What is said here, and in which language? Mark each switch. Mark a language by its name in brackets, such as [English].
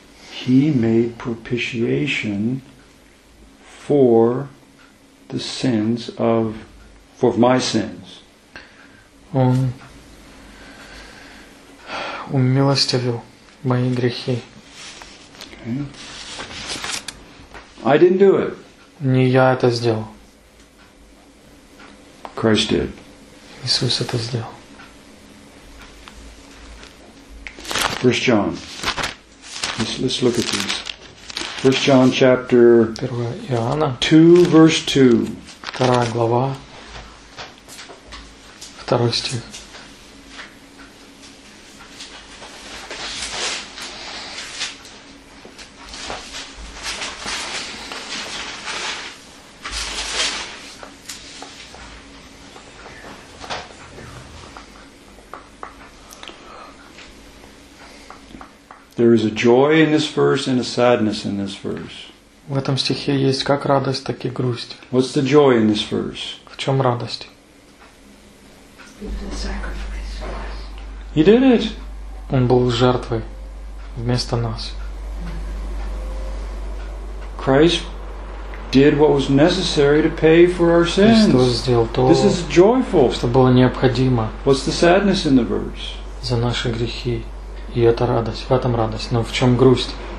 [English] He made propitiation for the sins of for my sins. [Russian] Он умилостивил мои грехи. [English] I didn't do it. [Russian] Не я это сделал. [English] Christ did. [Russian] Иисус это сделал. [English] 1 John. Let's look at these. 1 John chapter [Russian] 1 Иоанна [English] 2 verse 2. [Russian] Вторая глава, второй стих. [English] There is a joy in this verse and a sadness in this verse. [Russian] В этом стихе есть как радость, так и грусть. [English] What's the joy in this verse? [Russian] В чем радость? [English] He did it. [Russian] Он был жертвой вместо нас. [English] Christ did what was necessary to pay for our sins. [Russian] Христос сделал то, [English] this is joyful. [Russian] Что было необходимо. [English] What's the sadness in the verse? [Russian] За наши грехи. И это радость. В этом радость. Но в чем грусть?